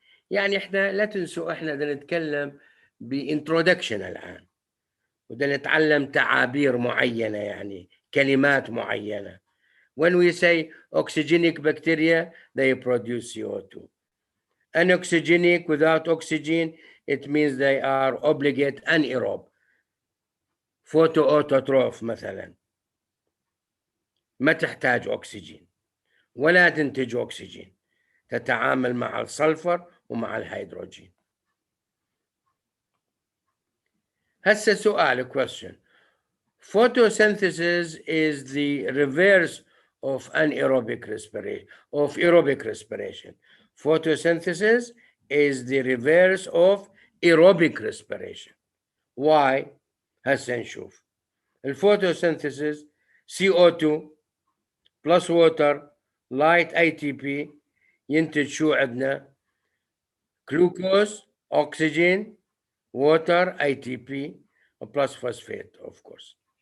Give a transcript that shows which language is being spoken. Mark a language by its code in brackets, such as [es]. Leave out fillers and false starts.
[ar] يعني احنا لا تنسوا احنا بدنا نتكلم بانترودكشن الان، بدنا نتعلم تعابير معينه، يعني كلمات معينه. [en] When we say oxygenic bacteria, they produce CO2. Anoxygenic, without oxygen, it means they are obligate anaerobe. [ar] photoautotroph مثلا ما تحتاج أكسجين ولا تنتج أكسجين، تتعامل مع السلفر ومع الهيدروجين. هسه سؤال question. [en] Photosynthesis is the reverse of anaerobic respiration, of aerobic respiration. Photosynthesis is the reverse of aerobic respiration. [ar] Why؟ هسه نشوف. [en] الفوتوسينثيسيس CO2 plus water light ATP [ar] ينتج شو عندنا؟ [en] glucose, oxygen, water, ATP plus phosphate of course.